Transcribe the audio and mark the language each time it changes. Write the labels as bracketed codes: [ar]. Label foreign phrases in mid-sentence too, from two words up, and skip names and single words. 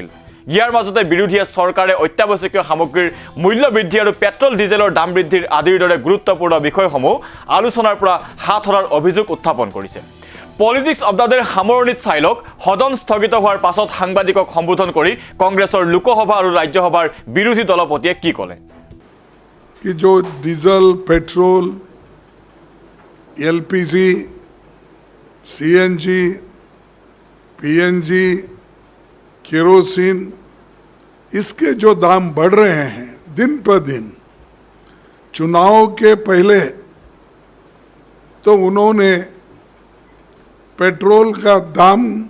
[as] ইয়াৰ মাজতে বিৰোধীয়ে চৰকাৰে অত্যাৱশ্যকীয় সামগ্ৰীৰ মূল্য বৃদ্ধি আৰু পেট্ৰল ডিজেলৰ দাম বৃদ্ধিৰ আদিৰ দৰে গুৰুত্বপূৰ্ণ বিষয়সমূহ আলোচনাৰ পৰা হাত সৰাৰ অভিযোগ উত্থাপন কৰিছে। পলিটিক্স অফ দ্য ডেৰ সামৰণিত চাই লওক সদন স্থগিত হোৱাৰ পাছত সাংবাদিকক সম্বোধন কৰি কংগ্ৰেছৰ লোকসভা আৰু ৰাজ্যসভাৰ বিৰোধী দলপতিয়ে কি ক'লে। [hi] कि जो डीजल, पेट्रोल, एलपीजी, सीएनजी, पीएनजी, केरोसिन, इसके जो दाम बढ़ रहे हैं दिन पर दिन, चुनाव के पहले तो उन्होंने पेट्रोल का दाम